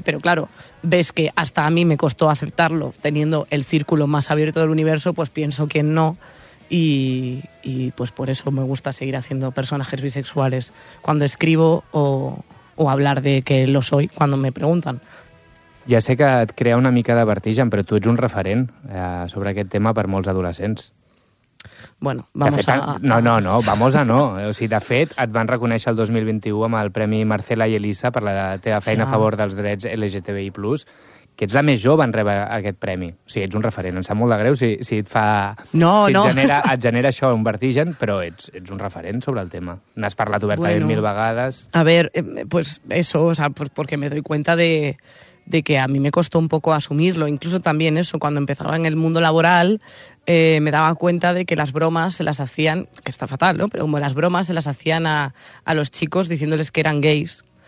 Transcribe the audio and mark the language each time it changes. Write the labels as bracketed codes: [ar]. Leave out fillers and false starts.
[es] Pero claro, ves que hasta a mí me costó aceptarlo teniendo el círculo más abierto del universo, pues pienso que no. Y pues por eso me gusta seguir haciendo personajes bisexuales cuando escribo o hablar de que lo soy cuando me preguntan. [ca] Ja sé que et crea una mica de vertigen, però tu ets un referent sobre aquest tema per molts adolescents. [es] Bueno, vamos [ca] fet, a... [es] No, vamos a no. [ca] O sigui, de fet, et van reconèixer el 2021 amb el Premi Marcela i Elisa per la teva feina a favor dels drets LGTBI+. Que ets la més jove en rebre aquest premi. O sigui, ets un referent. Em sap molt de greu si et fa... No, si no. Et genera això, un vertigen, però ets un referent sobre el tema. N'has parlat obertament mil vegades. [es] A ver, pues eso, o sea, porque me doy cuenta de que a mí me costó un poco asumirlo. Incluso también eso, cuando empezaba en el mundo laboral, me daba cuenta de que las bromas se las hacían, que está fatal, ¿no? Pero como las bromas se las hacían a los chicos diciéndoles que eran gays.